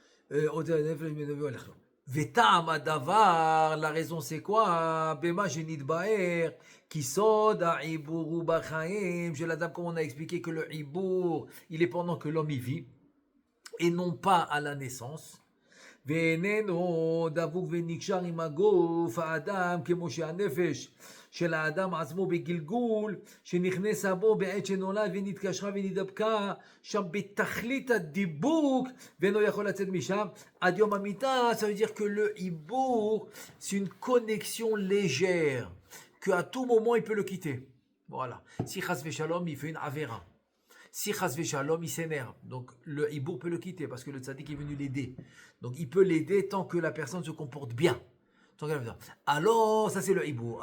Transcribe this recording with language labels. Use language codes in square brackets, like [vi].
[he] Vetam adavar, [fr] la raison c'est quoi? [he] Bema genit baer, qui sod a ibour bachaim. [fr] J'ai la dame, comme on a expliqué que le ibour, il est pendant que l'homme y vit, et non pas à la naissance. [he] ואיננו דבוק ונקשר עם הגוף האדם כמו שהנפש של האדם עצמו בגלגול שנכנסה בו בעת שנולד ונתקשרה ונדבקה שם בתכלית הדיבוק ואינו יכול לצאת משם עד יום המיטה. [fr] Ça veut dire que le hibour c'est une connexion légère qu'à tout moment il peut le quitter. Voilà, si chas v'shalom il fait une avéra, si chas v'shalom il s'énerve, donc le hibour peut le quitter parce que le tzaddik est venu l'aider. Donc il peut l'aider tant que la personne se comporte bien. Alors ça c'est le hibour.